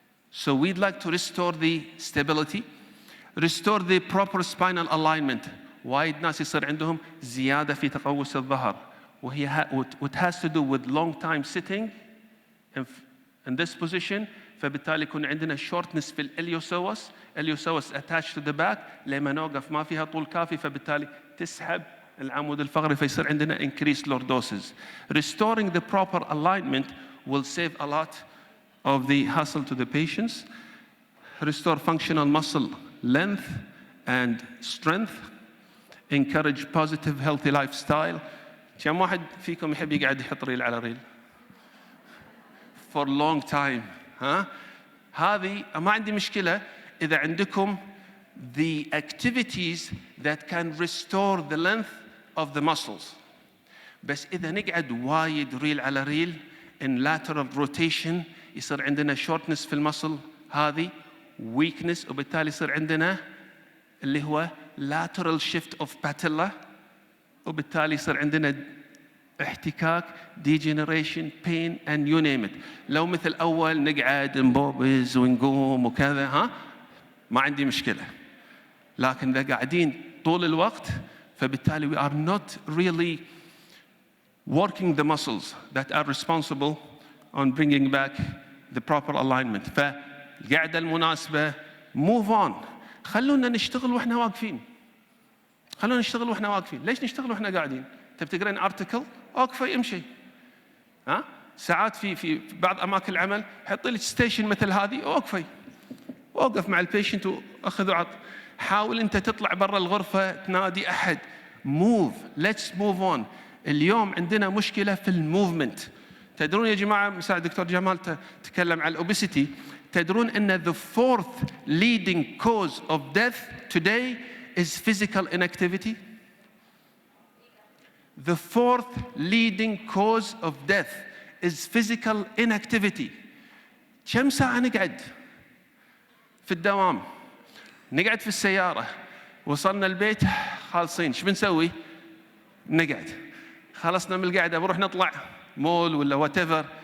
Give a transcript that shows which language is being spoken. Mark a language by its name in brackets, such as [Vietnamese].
[English] So we'd like to restore the stability, restore the proper spinal alignment. [Arabic] وايد ناس يصير عندهم زيادة في تقوس الظهر [English] what has to do with long time sitting in this position. [Arabic] فبالتالي يكون عندنا shortness في الإليوسوس [English] attached to the back [Arabic] لما نوقف ما فيها طول كافي فبالتالي تسحب العمود الفقري فيصير عندنا [English] increased lordosis. Restoring the proper alignment will save a lot of the hassle to the patients. Restore functional muscle length and strength. Encourage positive healthy lifestyle. [Arabic] كم واحد فيكم يحب يقعد يحط ريل على ريل؟ [English] For long time. [Arabic] ها؟ هذه ما عندي مشكلة إذا عندكم [English] the activities that can restore the length of the muscles. [Arabic] بس إذا نقعد وايد ريل على ريل [English] in lateral rotation [Arabic] يصير عندنا shortness في المسل هذه weakness وبالتالي يصير عندنا اللي هو [English] lateral shift of patella [Arabic] وبالتالي يصير عندنا احتكاك [English] degeneration pain and you name it. [Arabic] لو مثل أول نقعد نبوبز ونقوم وكذا ها ما عندي مشكلة. لكن إذا قاعدين طول الوقت فبالتالي [English] we are not really working the muscles that are responsible on bringing back the proper alignment. [Arabic] فالقعدة المناسبة [English] move on. [Arabic] خلونا نشتغل واحنا واقفين. ليش نشتغل واحنا قاعدين؟ تبي تقرين ارتكل؟ اوقفي امشي. ها؟ ساعات في بعض اماكن العمل حطي لك ستيشن مثل هذه اوقفي. اوقف مع البيشنت واخذ وعط. حاول انت تطلع برا الغرفة تنادي احد. [English] move. Let's move on. [Arabic] اليوم عندنا مشكلة في الموفمنت. تدرون يا جماعة مساعد دكتور جمال تكلم عن الأوبيسيتي. تدرون أن [English] the fourth leading cause of death today is physical inactivity? The fourth leading cause of death is physical inactivity. [Arabic] كم ساعة نقعد في الدوام؟ نقعد في السيارة. وصلنا البيت خالصين. شو بنسوي؟ نقعد. خلصنا من القعدة بنروح نطلع مول ولا whatever.